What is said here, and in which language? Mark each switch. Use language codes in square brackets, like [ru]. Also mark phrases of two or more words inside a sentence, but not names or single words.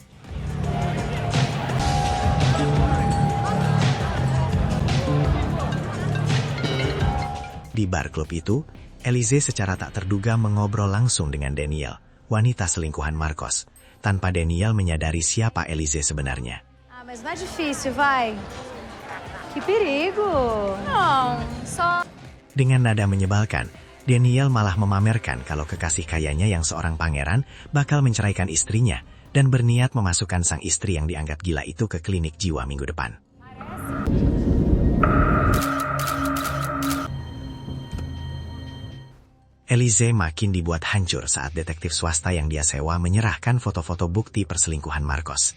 [id] Di bar klub itu, Elize secara tak terduga mengobrol langsung dengan Daniel, wanita selingkuhan Marcos, tanpa Daniel menyadari siapa Elize sebenarnya. [pt] Ah, mas não é difícil, vai. Que perigo. Não, só... [id] Dengan nada menyebalkan, Daniel malah memamerkan kalau kekasih kayanya yang seorang pangeran bakal menceraikan istrinya dan berniat memasukkan sang istri yang dianggap gila itu ke klinik jiwa minggu depan. Elize makin dibuat hancur saat detektif swasta yang dia sewa menyerahkan foto-foto bukti perselingkuhan Marcos.